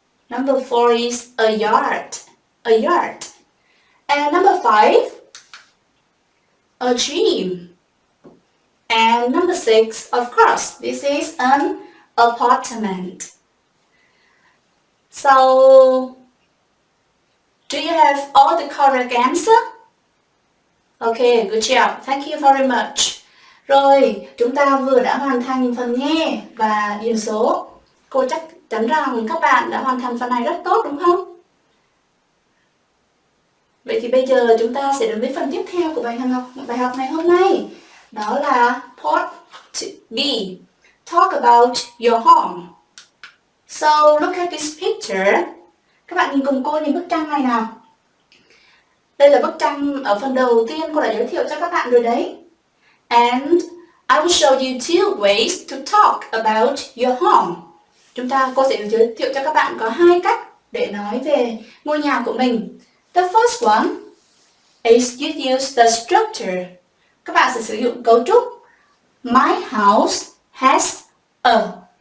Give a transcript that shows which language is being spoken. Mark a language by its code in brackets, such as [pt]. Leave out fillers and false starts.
[en] Number 4 is a yard. A yard. And number 5? A gym. And number 6, of course, this is an apartment. So, do you have all the correct answer? Okay, good job. Thank you very much. [vi] Rồi, chúng ta vừa đã hoàn thành phần nghe và điền số. Cô chắc chắn rằng các bạn đã hoàn thành phần này rất tốt đúng không? Vậy thì bây giờ chúng ta sẽ đến với phần tiếp theo của bài học ngày hôm nay. Đó là [en] Part B. Talk about your home. So, look at this picture. [vi] Các bạn nhìn cùng cô nhìn bức tranh này nào. Đây là bức tranh ở phần đầu tiên cô đã giới thiệu cho các bạn rồi đấy. [en] And I will show you 2 ways to talk about your home. [vi] Cô sẽ giới thiệu cho các bạn có 2 cách để nói về ngôi nhà của mình. [en] The first one is you use the structure. [vi] Các bạn sẽ sử dụng cấu trúc. [en] My house has a ...